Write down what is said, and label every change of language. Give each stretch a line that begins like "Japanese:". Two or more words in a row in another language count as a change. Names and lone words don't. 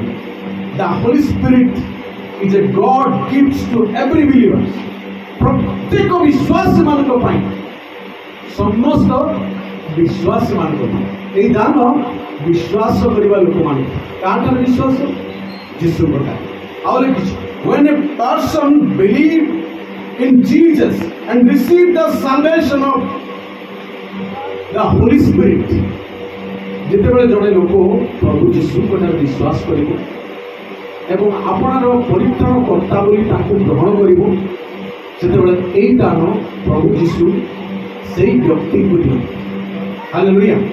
English: The Holy Spirit is a God gifts to every believers.
Odia: ପ୍ରତ୍ୟେକ ବିଶ୍ୱାସୀମାନଙ୍କ ପାଇଁ, ସମସ୍ତ ବିଶ୍ୱାସୀମାନଙ୍କ ପାଇଁ ଏହି ଦାନ ବିଶ୍ୱାସ କରିବା ଲୋକମାନଙ୍କୁ। କାହାଠାରେ ବିଶ୍ୱାସ? ଯୀଶୁଙ୍କ ଠାରେ। ଆଉ ଲେଖିଛି,
English: when a person believed in Jesus and received the salvation of the Holy Spirit,
Odia: ଯେତେବେଳେ ଜଣେ ଲୋକ ପ୍ରଭୁ ଯୀଶୁଙ୍କ ଠାରେ ବିଶ୍ୱାସ କରିବ ଏବଂ ଆପଣର ପରିତ୍ରାଣ କର୍ତ୍ତା ବୋଲି ତାଙ୍କୁ ଗ୍ରହଣ କରିବ, ସେତେବେଳେ ଏଇ ଦାନ ପ୍ରଭୁ ଯୀଶୁ ସେଇ ବ୍ୟକ୍ତିଙ୍କୁ ଦିଅନ୍ତି। ହାଲେଲୁୟା।